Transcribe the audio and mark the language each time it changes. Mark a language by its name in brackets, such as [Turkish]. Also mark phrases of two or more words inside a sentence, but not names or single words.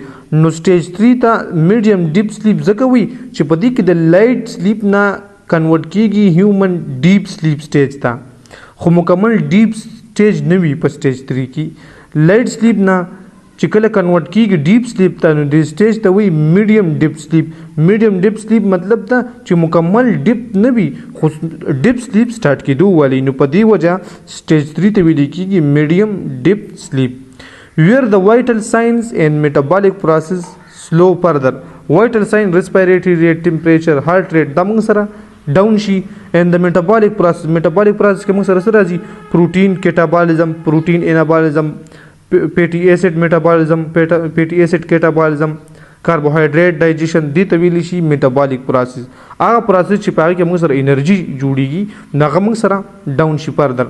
[Pashto] نو سټیج 3 ته [English] medium deep sleep [Pashto] ځکه وي چې په دې کې د [English] light sleep [Pashto] نه کنورټ کیږي [English] human deep sleep stage [Pashto] ته، خو مکمل [English] deep stage [Pashto] نه وي په سټیج 3 کې. [English] light sleep [Pashto] نه چې کله کنورټ کیږي [English] deep sleep [Pashto] ته نو دې سټیج ته وایي [English] medium deep sleep. medium deep sleep [Pashto] مطلب دا چې مکمل ډیپ نه وي خو [English] deep sleep start [Pashto] کېدو والی، نو په دې وجه سټیج 3 ته ویل کېږي [English] medium deep sleep. where the vital signs and metabolic process slow further. vital sign respiratory rate, temperature, heart rate [Pashto] دا موږ سره ډاون شي. [English] and the metabolic process [Pashto] کې موږ سره راځي [English] protein catabolism, protein anabolism, fatty acid metabolism, fatty acid catabolism, carbohydrate digestion, [Pashto] دې ته ویلی شي [English] metabolic process. [Pashto] هغه پروسس چې په هغه کې موږ سره انرژي جوړیږي هغه موږ سره ډاون شي فردر.